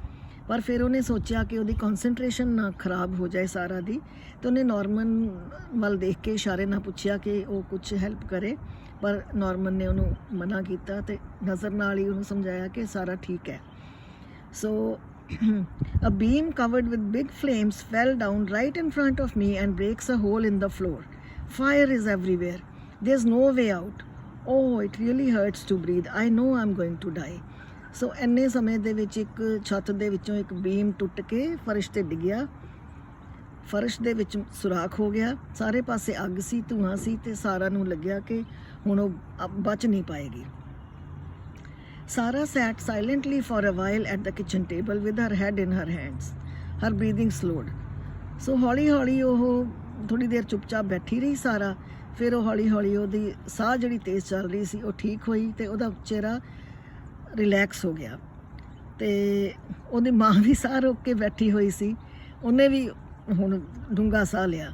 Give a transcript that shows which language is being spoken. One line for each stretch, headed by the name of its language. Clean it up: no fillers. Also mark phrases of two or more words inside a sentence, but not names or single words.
Punjabi: ਪਰ ਫਿਰ ਉਹਨੇ ਸੋਚਿਆ ਕਿ ਉਹਦੀ ਕਨਸੈਂਟਰੇਸ਼ਨ ਨਾ ਖਰਾਬ ਹੋ ਜਾਏ ਸਾਰਾ ਦੀ, ਤੇ ਉਹਨੇ ਨਾਰਮਨ ਵੱਲ ਦੇਖ ਕੇ ਇਸ਼ਾਰੇ ਨਾਲ ਪੁੱਛਿਆ ਕਿ ਉਹ ਕੁਝ ਹੈਲਪ ਕਰੇ, ਪਰ ਨਾਰਮਨ ਨੇ ਉਹਨੂੰ ਮਨਾ ਕੀਤਾ ਤੇ ਨਜ਼ਰ ਨਾਲ ਹੀ ਉਹਨੂੰ ਸਮਝਾਇਆ ਕਿ ਸਾਰਾ ਠੀਕ ਹੈ।
English: ਸੋ a beam covered with big flames fell down right in front of me and breaks a hole in the floor. Fire is everywhere. There's no way out. Oh, it really hurts to breathe. I know I'm going to die.
Punjabi: So ਇੰਨੇ ਸਮੇਂ ਦੇ ਵਿੱਚ ਇੱਕ ਛੱਤ ਦੇ ਵਿੱਚੋਂ ਇੱਕ ਬੀਮ ਟੁੱਟ ਕੇ ਫਰਸ਼ ਤੇ ਡਿੱਗਿਆ। ਫਰਸ਼ ਦੇ ਵਿੱਚ ਸੁਰਾਖ ਹੋ ਗਿਆ, ਸਾਰੇ ਪਾਸੇ ਅੱਗ ਸੀ, ਧੂਆਂ ਸੀ ਤੇ ਸਾਰਾ ਨੂੰ ਲੱਗਿਆ ਕਿ ਹੁਣ ਉਹ ਬਚ ਨਹੀਂ ਪਾਏਗੀ।
English: Sarah sat silently for a while at the kitchen table with her head in her hands. Her breathing slowed.
Punjabi: So ਹੌਲੀ ਹੌਲੀ ਉਹ ਥੋੜੀ ਦੇਰ ਚੁੱਪਚਾਪ ਬੈਠੀ ਰਹੀ ਸਾਰਾ। ਫਿਰ ਉਹ ਹੌਲੀ ਹੌਲੀ ਉਹਦੀ ਸਾਹ ਜਿਹੜੀ ਤੇਜ਼ ਚੱਲ ਰਹੀ ਸੀ ਉਹ ਠੀਕ ਹੋਈ ਤੇ ਉਹਦਾ ਚਿਹਰਾ ਰਿਲੈਕਸ ਹੋ ਗਿਆ। ਤੇ ਉਹਦੀ ਮਾਂ ਵੀ ਸਾਹ ਰੋਕ ਕੇ ਬੈਠੀ ਹੋਈ ਸੀ, ਉਹਨੇ ਵੀ ਹੁਣ ਡੂੰਘਾ ਸਾਹ ਲਿਆ।